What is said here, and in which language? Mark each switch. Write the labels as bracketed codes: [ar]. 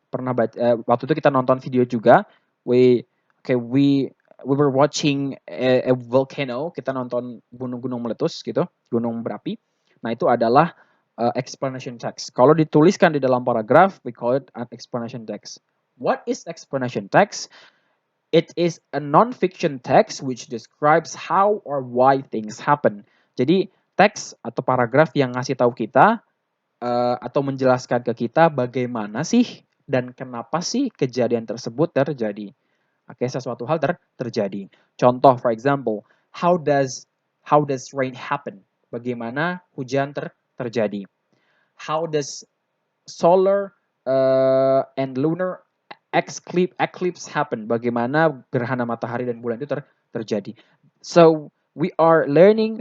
[id] Pernah baca, waktu itu kita nonton video juga. [en] We were watching a volcano. [id] Kita nonton gunung meletus gitu, gunung berapi. Nah, itu adalah explanation text. Kalau dituliskan di dalam paragraf, [en] we call it an explanation text. What is explanation text? It is a non-fiction text which describes how or why things happen. [id] Jadi teks atau paragraf yang ngasih tahu kita atau menjelaskan ke kita bagaimana sih dan kenapa sih kejadian tersebut terjadi. Oke, sesuatu hal terjadi. Contoh, [en] for example, how does rain happen? [id] Bagaimana hujan terjadi? [en] How does solar and lunar eclipse happen? [id] Bagaimana gerhana matahari dan bulan itu terjadi? [en] So we are learning.